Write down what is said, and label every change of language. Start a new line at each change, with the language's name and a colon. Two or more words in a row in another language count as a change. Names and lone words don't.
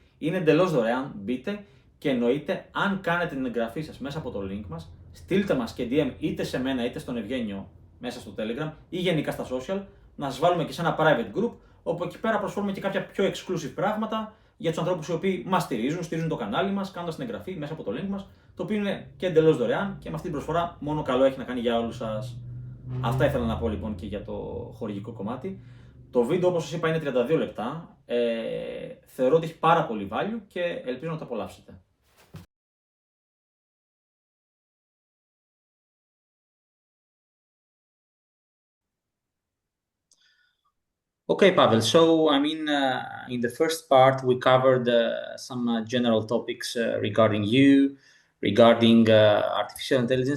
Greek: Είναι εντελώς δωρεάν, μπείτε και εννοείται αν κάνετε την εγγραφή σας μέσα από το link μας, στείλτε μας και DM είτε σε μένα είτε στον Ευγένιο μέσα στο Telegram ή γενικά στα social, να σας βάλουμε και σε ένα
English: private group,
Greek: όπου εκεί πέρα προσφέρουμε και κάποια πιο exclusive πράγματα για τους ανθρώπους οι οποίοι μας στηρίζουν το κανάλι μας, κάνοντας την εγγραφή μέσα από το link μας, το οποίο είναι και εντελώς δωρεάν και με αυτή την προσφορά μόνο καλό έχει να κάνει για όλους σας. Αυτά ήθελα να πω λοιπόν και για το χορηγικό κομμάτι. Το βίντεο, όπως σας είπα, είναι 32 λεπτά. Θεωρώ ότι έχει πάρα πολύ value και ελπίζω να το απολαύσετε.
English: Okay, Pavel. So, in the first part, we covered some general topics regarding you, regarding artificial intelligence.